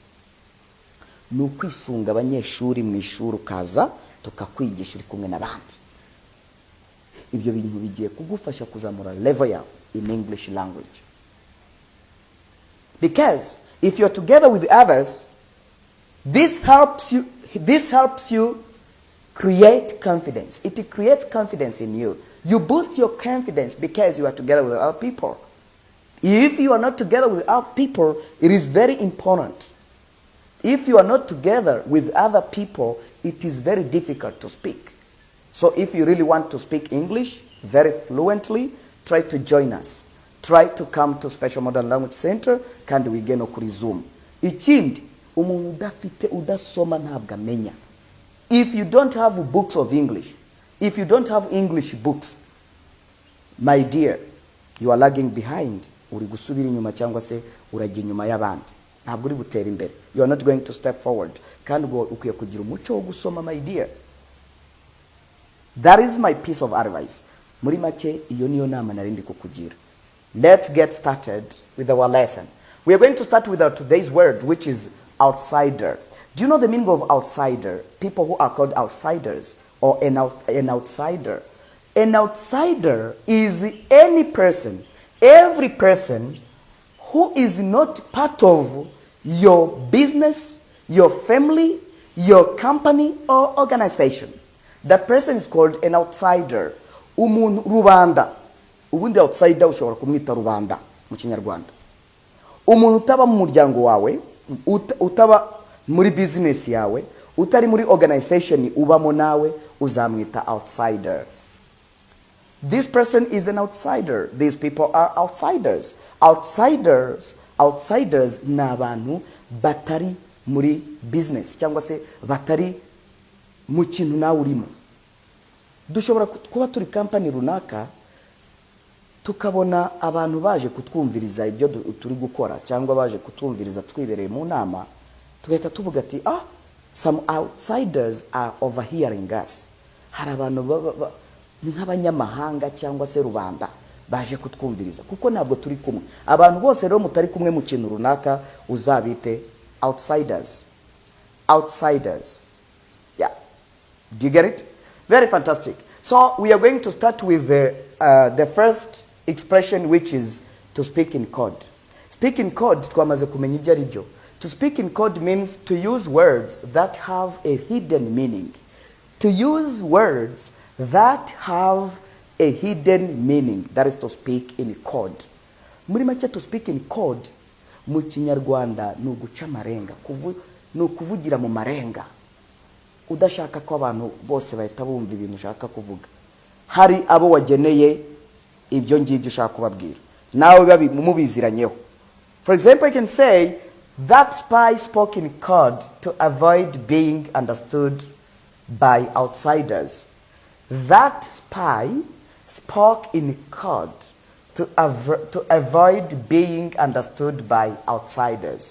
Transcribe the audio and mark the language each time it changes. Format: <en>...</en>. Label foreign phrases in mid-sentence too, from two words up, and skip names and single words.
<rw>Nukwisunga abanyeshuri mu ishuri ukaza tukakwigisha uri kumwe n'abandi. Ibyo bintu bigiye kugufasha kuzamura level yawe</rw> <en>in English language. Because if you're together with others, this helps you create confidence. It creates confidence in you. You boost your confidence because you are together with other people. If you are not together with other people, it is very important. If you are not together with other people, it is very difficult to speak. So if you really want to speak English very fluently, try to join us. Try to come to Special Modern Language Center</en> <rw>kandi wige no kuri Zoom. Ikindi, umuntu udafite udasoma ntabwo amenya.</rw> <en>If you don't have books of English, if you don't have English books, my dear, you are lagging behind.</en> <rw>Uri gusubira inyuma cyangwa se urajya inyuma y'abandi. Ntabwo uri butera imbere.</rw> <en>You are not going to step forward.</en> <rw>Kandi ukwiye kugira umuco wo gusoma,</rw> <en>my dear. That is my piece of advice.</en> <rw>Muri make iyo niyo nama narindi kukugira.</rw> <en>Let's get started with our lesson. We are going to start with our today's word, which is outsider. Do you know the meaning of outsider? People who are called outsiders or an outsider. An outsider is any person, every person who is not part of your business, your family, your company or organization. That person is called an outsider.</en> <rw>Umuntu rubanda. Ubundi outsider ushobora kumwita rubanda mu Kinyarwanda. Umuntu utaba mu muryango wawe, utaba muri business yawe, utari muri organization ubamo nawe, uzamwita outsider.</rw> <en>This person is an outsider. These people are outsiders.</en> <rw>Outsiders ni abantu batari muri business cyangwa se batari mu kintu nawe urimo. Dushobora kuba turi company runaka tukabona abantu baje kutwumviriza ibyo turi gukora cyangwa baje kutwumviriza twibereye mu nama, tugahita tuvuga ati</rw> <en>some outsiders are overhearing us.</en> <rw>Hari abantu nk'abanyamahanga cyangwa se rubanda baje kutwumviriza kuko ntabwo turi kumwe. Abantu bose rero mutari kumwe mu kintu runaka uzabite outsiders.</rw> <en>Yeah. Do you get it? Very fantastic. So we are going to start with the first expression, which is to speak in code. Speak in code,</en> <rw>twamaze kumenya ibyo ari byo.</rw> <en>To speak in code means to use words that have a hidden meaning. To use words that have a hidden meaning. That is to speak in code.</en> <rw>Muri make</rw> <en>to speak in code</en> <rw>mu Kinyarwanda ni uguca amarenga, ni ukuvugira mu marenga. Udashaka ko abantu bose bahita bumva ibintu ushaka kuvuga. Hari abo wageneye ibyo ngibyo ushaka kubabwira, nawe mubiziranyeho.</rw> <en>For example, you can say, that spy spoke in code to avoid being understood by outsiders. That spy spoke in code to avoid being understood by outsiders.</en>